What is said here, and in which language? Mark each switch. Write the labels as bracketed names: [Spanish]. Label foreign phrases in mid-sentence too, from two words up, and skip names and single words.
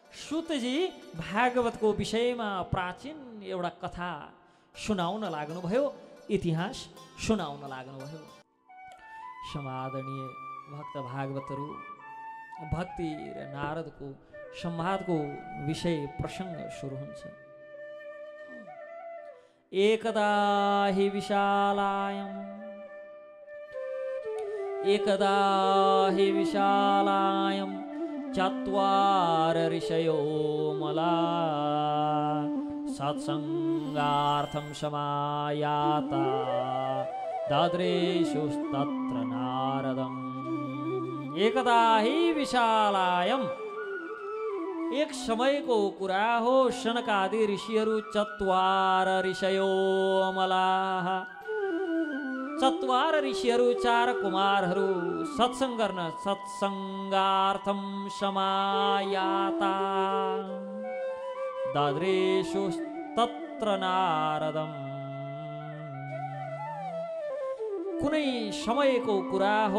[Nepali] सुतजी भागवतको विषयमा प्राचीन एउटा कथा सुनाउन लाग्नुभयो, इतिहास सुनाउन लाग्नुभयो। समादरणीय भक्त भागवतहरू, भक्ति र नारदको संवादको विषय प्रसङ्ग सुरु हुन्छ। [Sanskrit] एकदा हि विशालायं चत्वार ऋषयो मला सत्संगार्थं समायाता दद्रेषुस्तत्र नारदम्। एकदा हि विशालायम, [Nepali] एक समयको कुरा हो। शनकादि ऋषिहरू [Sanskrit] चत्वार ऋषयो अमलाः, [Nepali] चत्वार ऋषिहरू चार कुमारहरू सत्संग गर्न [Sanskrit] सत्संगार्थम समायाता दद्रेषुस्तत्र नारदम्। [Nepali] कुनै समयको कुरा हो।